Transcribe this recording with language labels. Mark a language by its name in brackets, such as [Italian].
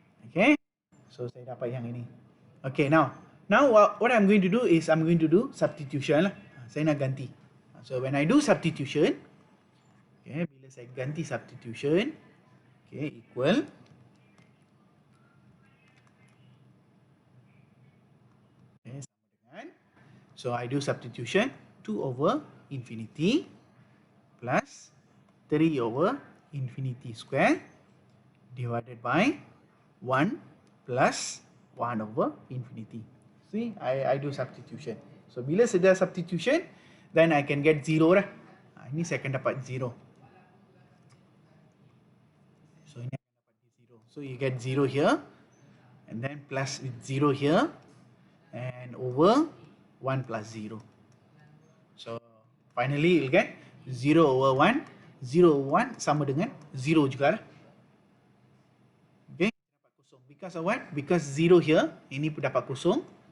[Malay] Okay, so saya dapat yang ini. [English] Okay, now what I'm going to do is I'm going to do substitution lah. [Malay] Saya nak ganti. [English] So when I do substitution, okay, [Malay] bila saya ganti [English] substitution, okay, equal. [Malay] Okay, sama dengan. [English] So I do substitution 2 over infinity plus 3 over infinity square divided by 1 plus 1 over infinity. See, I do substitution. So [Malay] bila saya dah [English] substitution, then I can get 0 lah. [Malay] Ini saya akan dapat 0. [English] So you get 0 here, and then plus with 0 here, and over 1 plus 0. So finally you'll get 0 over 1. 0 over 1 [Malay] sama dengan 0 juga lah. Okay, dapat kosong. [English] Because of what? Because 0 here, [Malay] ini pun dapat kosong.